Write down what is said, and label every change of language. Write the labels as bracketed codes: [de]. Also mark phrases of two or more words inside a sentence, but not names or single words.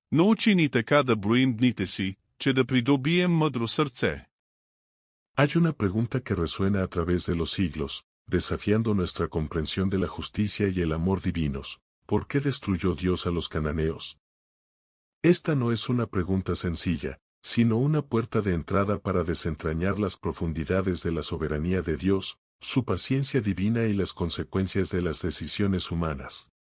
[es] No učiníte kada brojnite si, če da pridobijem modro srce. Hay una pregunta que resuena a través de los siglos, desafiando nuestra comprensión de la justicia y el amor divinos. ¿Por qué destruyó Dios a los cananeos? Esta no es una pregunta sencilla, sino una puerta de entrada para desentrañar las profundidades de la soberanía de Dios, su paciencia divina y las consecuencias de las decisiones humanas.